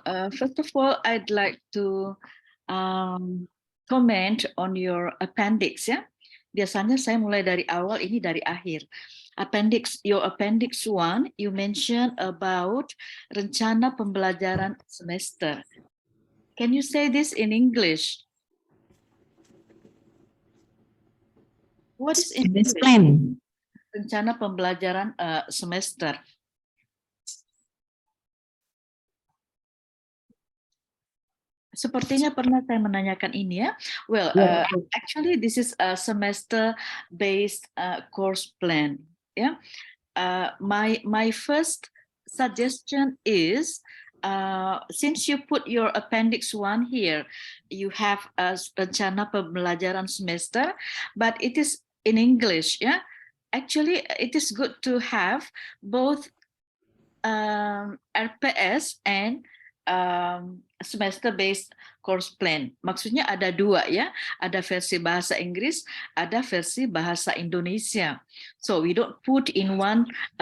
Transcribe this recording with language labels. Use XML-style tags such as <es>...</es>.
<en>First of all, I'd like to comment on your appendix ya.</en> <id>Biasanya saya mulai dari awal, ini dari akhir.</id> <en>Your appendix 1, you mentioned about</en> <id>rencana pembelajaran semester.</id> <en>Can you say this in English? What is in English? Plan.</en> <id>Rencana pembelajaran semester. Sepertinya pernah saya menanyakan ini ya.</id> <en>Well, actually this is a semester-based course plan. Yeah. My first suggestion is, since you put your appendix 1 here, you have a</en> <id>rencana pembelajaran semester,</id> <en>but it is in English. Yeah. Actually, it is good to have both RPS and semester-based course plan.</en> <id>Maksudnya ada dua ya, ada versi bahasa Inggris, ada versi bahasa Indonesia.</id> <en>So we don't put in one</en>